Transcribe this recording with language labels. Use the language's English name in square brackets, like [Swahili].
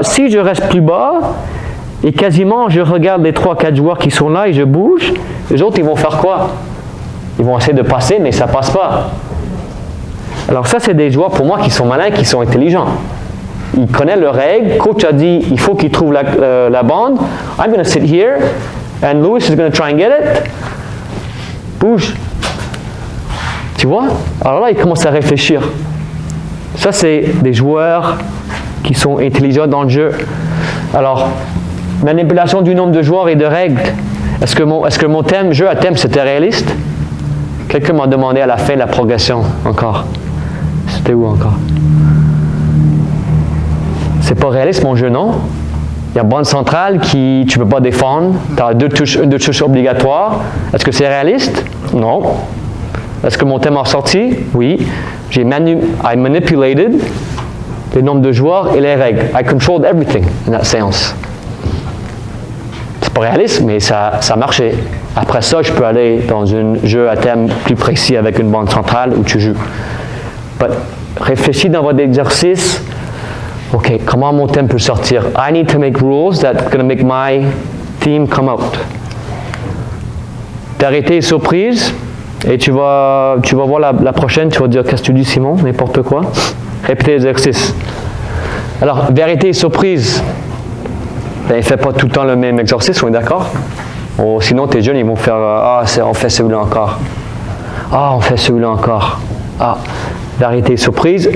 [French] Si je reste plus bas, et quasiment je regarde les 3-4 joueurs qui sont là et je bouge, les autres ils vont faire quoi? Ils vont essayer de passer, mais ça passe pas. Alors ça, c'est des joueurs pour moi qui sont malins, qui sont intelligents. Ils connaissent leurs règles. Coach a dit, il faut qu'ils trouvent la bande. [English] I'm going to sit here, and Lewis is going to try and get it. [French] Bouge. Tu vois? Alors là, ils commencent à réfléchir. Ça, c'est des joueurs qui sont intelligents dans le jeu. Alors, manipulation du nombre de joueurs et de règles. Est-ce que mon thème, jeu à thème, c'était réaliste? Quelqu'un m'a demandé à la fin de la progression encore. C'était où encore? C'est pas réaliste mon jeu, non? Il y a bande centrale qui tu peux pas défendre. Tu as une deux touches obligatoires. Est-ce que c'est réaliste? Non. Est-ce que mon thème a sorti? Oui. [English] I manipulated [French] le nombre de joueurs et les règles. [English] I controlled everything in that [French] séance. C'est pas réaliste, mais ça marchait. Après ça, je peux aller dans un jeu à thème plus précis avec une bande centrale où tu joues. [English] But [French] réfléchis dans votre exercice. OK, comment mon thème peut sortir? [English] I need to make rules that's going to make my theme come out. [French] Vérité et surprise. Et tu vas voir la prochaine, tu vas dire, qu'est-ce que tu dis Simon? N'importe quoi. Répétez l'exercice. Alors, vérité et surprise. Ben, fais pas tout le temps le même exercice, on est d'accord? Sinon, tes jeunes, ils vont faire, on fait celui-là encore. On fait celui-là encore. Vérité et surprise.